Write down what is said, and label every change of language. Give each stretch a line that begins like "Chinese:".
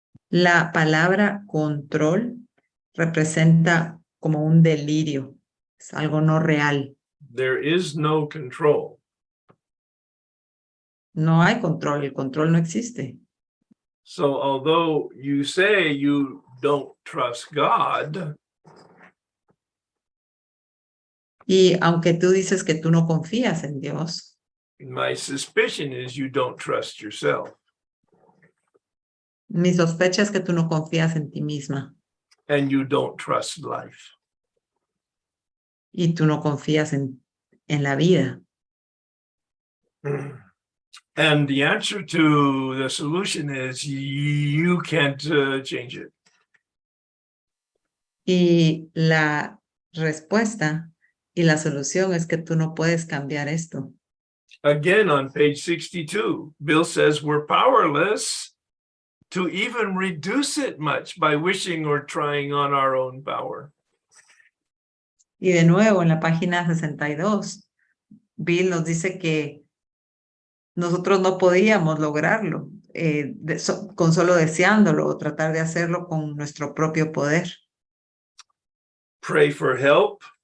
Spanish: La palabra control representa como un delirio, es algo no real.
English: There is no control.
Spanish: No hay control, el control no existe.
English: So although you say you don't trust God,
Spanish: Y aunque tú dices que tú no confías en Dios,
English: my suspicion is you don't trust yourself.
Spanish: mi sospecha es que tú no confías en ti misma
English: And you don't trust life.
Spanish: y tú no confías en la vida.
English: And the answer to the solution is you can't change it.
Spanish: Y la respuesta y la solución es que tú no puedes cambiar esto.
English: Again, on page 62, Bill says we're powerless to even reduce it much by wishing or trying on our own power.
Spanish: Y de nuevo, en la página 62, Bill nos dice que nosotros no podíamos lograrlo con solo deseándolo o tratar de hacerlo con nuestro propio poder.
English: Pray for help.